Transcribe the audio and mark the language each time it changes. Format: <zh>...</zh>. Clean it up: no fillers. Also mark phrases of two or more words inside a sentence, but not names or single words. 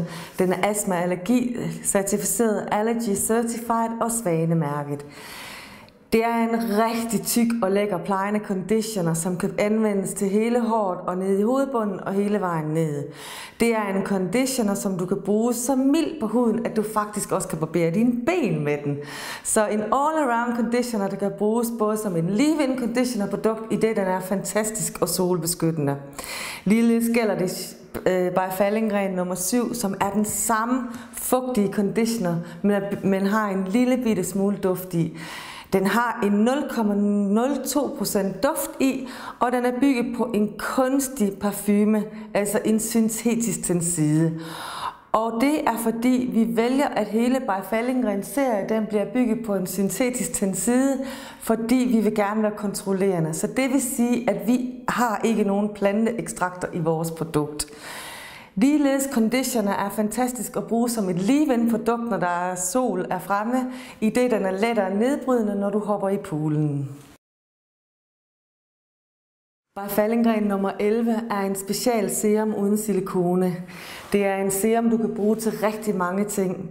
<da>Den er Astma Allergi certificeret,</da> <en>Allergy Certified</en> <da>og svanemærket. Det er en rigtig tyk og lækker plejende conditioner, som kan anvendes til hele håret og ned i hovedbunden og hele vejen ned. Det er en conditioner, som du kan bruge så mild på huden, at du faktisk også kan barbere dine ben med den. Så en</da> <en>all-around conditioner,</en> <da>der kan bruges både som en</da> <en>leave-in conditioner</en> <da>produkt, i det den er fantastisk og solbeskyttende. Ligeledes gælder det by Fallingren nummer 7, som er den samme fugtige conditioner, men har en lille bitte smule duft i. Den har en 0,02% duft i, og den er bygget på en kunstig parfume, altså en syntetisk tenside. Og det er fordi, vi vælger, at hele by Fallingren serie, den bliver bygget på en syntetisk tenside, fordi vi vil gerne være kontrollerende. Så det vil sige, at vi har ikke nogen planteekstrakter i vores produkt. Ligeledes conditioner er fantastisk at bruge som et leave-in produkt, når der er sol er fremme, i det den er lettere nedbrydende, når du hopper i poolen. By Fallingren nummer 11 er en special serum uden silikone. Det er en serum, du kan bruge til rigtig mange ting.</da>